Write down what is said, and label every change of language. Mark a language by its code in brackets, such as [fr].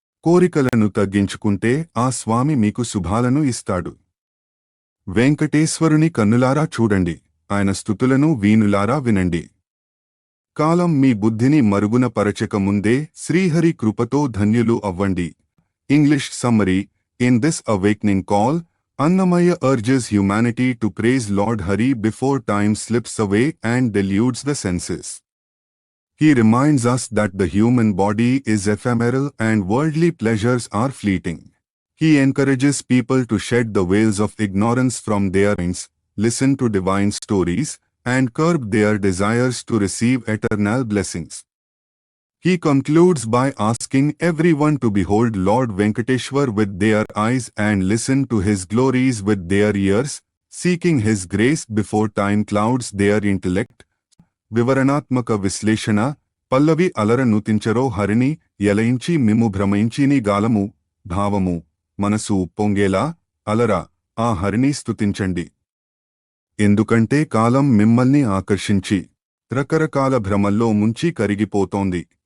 [te] కోరికలను తగ్గించుకుంటే ఆ స్వామి మీకు శుభాలను ఇస్తాడు. వెంకటేశ్వరుని కన్నులారా చూడండి, ఆయన స్తుతులను వీణులారా వినండి. కాలం మీ బుద్ధిని మరుగున పరచక ముందే శ్రీహరి కృపతో ధన్యులు అవ్వండి. [en] English summary: in this awakening call, Annamaya urges humanity to praise Lord Hari before time slips away and deludes the senses. He reminds us that the human body is ephemeral and worldly pleasures are fleeting. He encourages people to shed the veils of ignorance from their minds, listen to divine stories, and curb their desires to receive eternal blessings. He concludes by asking everyone to behold Lord Venkateshwar with their eyes and listen to his glories with their ears, seeking his grace before time clouds their intellect. [te] వివరణాత్మక విశ్లేషణ: పల్లవి అలర నూతించరో హరిని ఎలయించి మిమ్ము భ్రమయించిని గాలము. భావము: మనసు ఉప్పొంగేలా అలర ఆ హరిని స్తుతించండి. ఎందుకంటే కాలం మిమ్మల్ని ఆకర్షించి రకరకాల భ్రమల్లో ముంచి కరిగిపోతోంది.